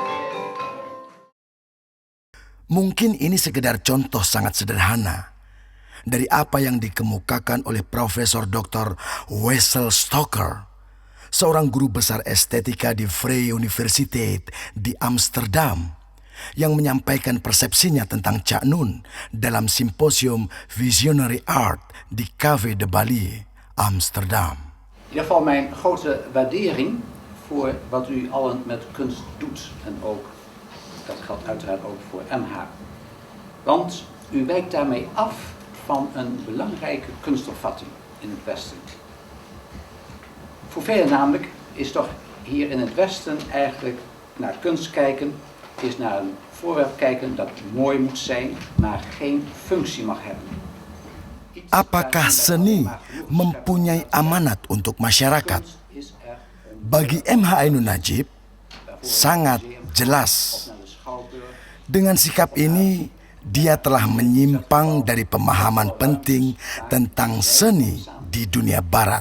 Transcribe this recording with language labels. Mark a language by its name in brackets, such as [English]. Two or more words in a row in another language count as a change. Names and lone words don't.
[Indonesian] Mungkin ini sekedar contoh sangat sederhana, dari apa yang dikemukakan oleh Profesor Dr. Wessel Stoker, seorang guru besar estetika di Vrije Universiteit di Amsterdam, yang menyampaikan persepsinya tentang Cak Nun dalam simposium Visionary Art di Café de Balier, Amsterdam. [Dutch] In ieder geval mijn grote waardering voor wat u allen met kunst doet. En ook, dat geldt uiteraard ook voor MH. Want u wijkt daarmee af van een belangrijke kunstopvatting in het Westen. Voor velen namelijk is toch hier in het Westen eigenlijk naar kunst kijken, is naar een voorwerp kijken dat mooi moet zijn, maar geen functie mag hebben. [Indonesian] Apakah seni mempunyai amanat untuk masyarakat? Bagi MH Ainun Nadjib, sangat jelas. Dengan sikap ini, dia telah menyimpang dari pemahaman penting tentang seni di dunia barat.